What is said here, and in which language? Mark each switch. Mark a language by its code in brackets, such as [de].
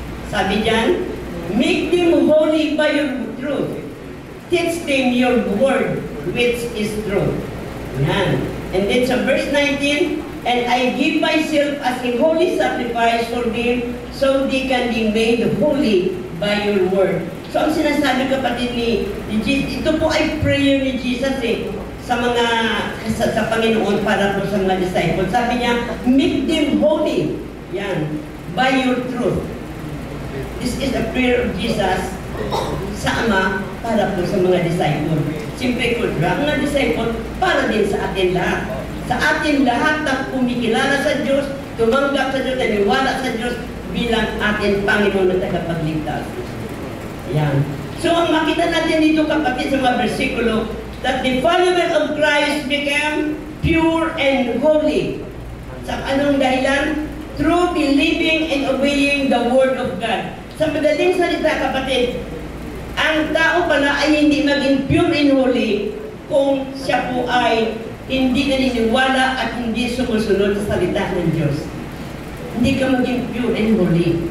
[tl] Sabi dyan, [en] make them holy by your truth. Teach them your word, which is truth. Yan. [tl] And then sa verse 19, [en] and I give myself as a holy sacrifice for them, so they can be made holy by your word. [tl] So ang sinasabi kapatid ni Jesus, ito po ay prayer ni Jesus sa Panginoon para po sa mga disciples. Sabi niya, [en] make them holy. Yan. By your truth. This is a prayer of Jesus [tl] sa Ama para po sa mga disciple. Siyempre po, mga disciple para din sa atin lahat. Sa atin lahat na kumikilala sa Diyos, tumanggap sa Diyos, naniwala sa Diyos bilang ating Panginoon na tagapagligtas. Yan. So ang makita natin dito kapatid sa mga bersikulo, [en] that the followers of Christ became pure and holy. [tl] Sa anong dahilan? [en] Through believing and obeying the Word of God. [tl] Sa madaling salita kapatid, ang tao pala ay hindi maging [en] pure and holy [tl] kung siya po ay hindi naniniwala at hindi sumusunod sa salita ng Diyos. Hindi ka maging [en] pure and holy.